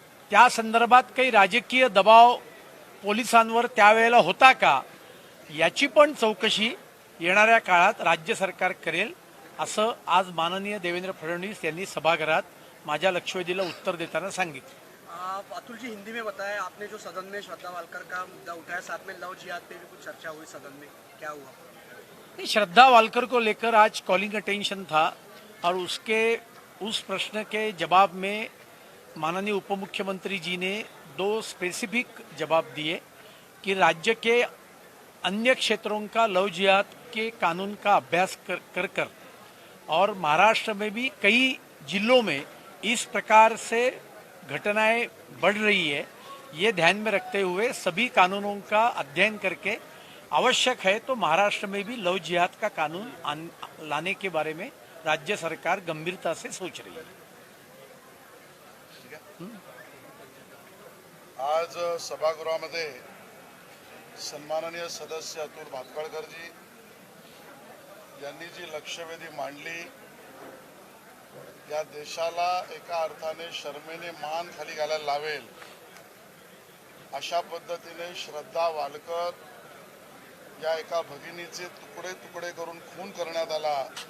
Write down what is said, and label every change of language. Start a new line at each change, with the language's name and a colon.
Marathi: त्या संदर्भात काही राजकीय दबाव पोलिसांवर त्यावेळेला होता का याची पण चौकशी येणाऱ्या काळात राज्य सरकार करेल असं आज माननीय देवेंद्र फडणवीस यांनी सभागृहात माझ्या लक्षवेधीला उत्तर देताना सांगितलं.
Hindi: अतुल जी, हिंदी में बताया आपने जो सदन में श्रद्धा वालकर का मुद्दा उठाया, साथ में लव जिहाद पे भी कुछ चर्चा हुई सदन में, क्या हुआ? नहीं, श्रद्धा वालकर को लेकर आज कॉलिंग अटेंशन था और उस प्रश्न के जवाब में माननीय उपमुख्यमंत्री जी ने दो स्पेसिफिक जवाब दिए कि राज्य के अन्य क्षेत्रों का लव जिहाद के कानून का अभ्यास कर और महाराष्ट्र में भी कई जिलों में इस प्रकार से घटनाएं बढ़ रही है, ये ध्यान में रखते हुए सभी कानूनों का अध्ययन करके आवश्यक है तो महाराष्ट्र में भी लव जिहाद का कानून लाने के बारे में राज्य सरकार गंभीरता से सोच रही है.
Marathi: आज सभागृहामध्ये सन्माननीय सदस्य अतुल भातखळकर जी यांनी जी लक्षवेधी मांडली, या देशाला एका अर्थाने शर्मेने मान खाली घालायला लावेल अशा पद्धतीने श्रद्धा वालकर या एका भगिनीचे तुकडे तुकडे करून खून करण्यात आला